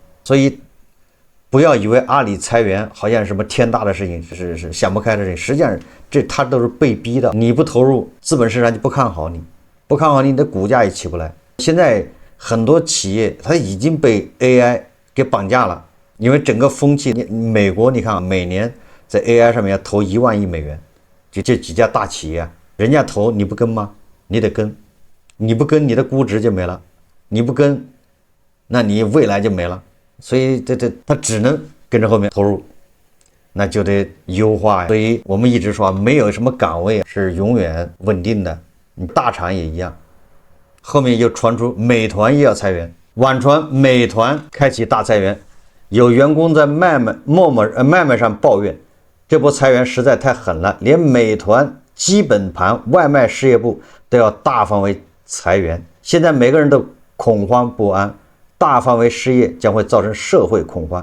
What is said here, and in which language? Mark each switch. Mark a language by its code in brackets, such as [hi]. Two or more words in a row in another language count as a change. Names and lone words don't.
[zh] 所以不要以為阿里裁員好像什麼天大的事情，是想不開的事情。實際上這它都是被逼的，你不投入，資本市場就不看好你，不看好你的股價也起不來。現在很多企業它已經被 AI 給綁架了， 因为整個風氣，美國你看每年在 AI 上面要投1萬億美元，就這幾家大企業，人家投你不跟嗎？你得跟，你不跟你的估值就沒了，你不跟，那你未來就沒了。所以他只能跟着後面投入，那就得優化呀。所以我們一直說，沒有什麼崗位是永遠穩定的，你大廠也一樣。後面又傳出美團也要裁員，網傳美團開啟大裁員，有員工在陌陌上抱怨，這波裁員實在太狠了，連美團基本盤外賣事業部都要大範圍裁員，現在每個人都恐慌不安，大範圍失業將會造成社會恐慌。